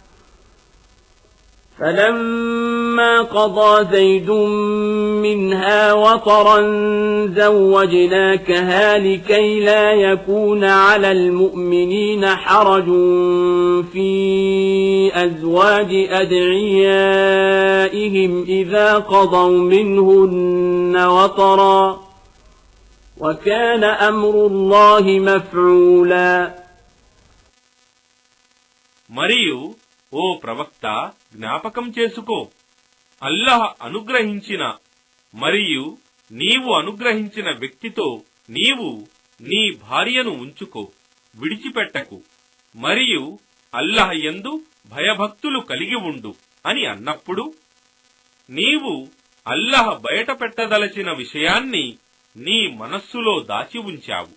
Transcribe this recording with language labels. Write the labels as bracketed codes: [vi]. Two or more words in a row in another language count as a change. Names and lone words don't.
[ar] فَلَمَّا قَضَى زَيْدٌ مِّنْهَا وَطَرًا زَوَّجْنَاكَهَا لِكَيْ لَا يَكُونَ عَلَى الْمُؤْمِنِينَ حَرَجٌ فِي أَزْوَاجِ أَدْعِيَائِهِمْ إِذَا قَضَوْا مِنْهُنَّ وَطَرًا وَكَانَ أَمْرُ اللَّهِ مَفْعُولًا. [te] మరియు ఓ ప్రవక్త, జ్ఞాపకం చేసుకో, అల్లహ అనుగ్రహించిన మరియు నీవు అనుగ్రహించిన వ్యక్తితో నీవు నీ భార్యను ఉంచుకో, విడిచిపెట్టకు, మరియు అల్లహ యందు భయభక్తులు కలిగి ఉండు అని అన్నప్పుడు నీవు అల్లహ బయట పెట్టదలచిన విషయాన్ని నీ మనస్సులో దాచి ఉంచావు.